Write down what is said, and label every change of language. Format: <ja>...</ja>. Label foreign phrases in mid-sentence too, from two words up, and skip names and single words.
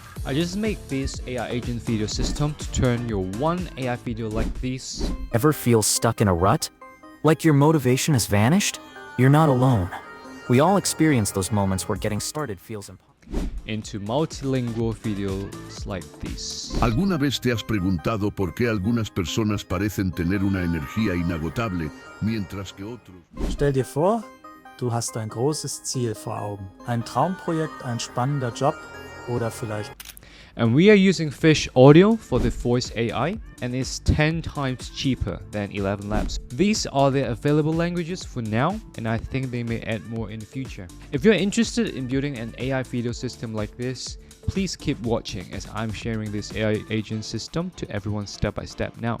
<en>I just make this AI agent video system to turn your one AI video like this. Ever feel stuck in a rut? Like your motivation has vanished? You're not alone. We all experience those moments where getting started feels impossible. Into multilingual videos like this.</en> <es>¿Alguna vez te has preguntado por qué algunas personas parecen tener una energía inagotable, mientras que otros...</es> <de>Stell dir vor, du hast ein großes Ziel vor Augen. Ein Traumprojekt, ein spannender Job oder vielleicht...</de> <en>And we are using Fish Audio for the voice AI, and it's 10 times cheaper than ElevenLabs. These are the available languages for now, and I think they may add more in the future. If you're interested in building an AI video system like this, please keep watching as I'm sharing this AI agent system to everyone step by step now.</en>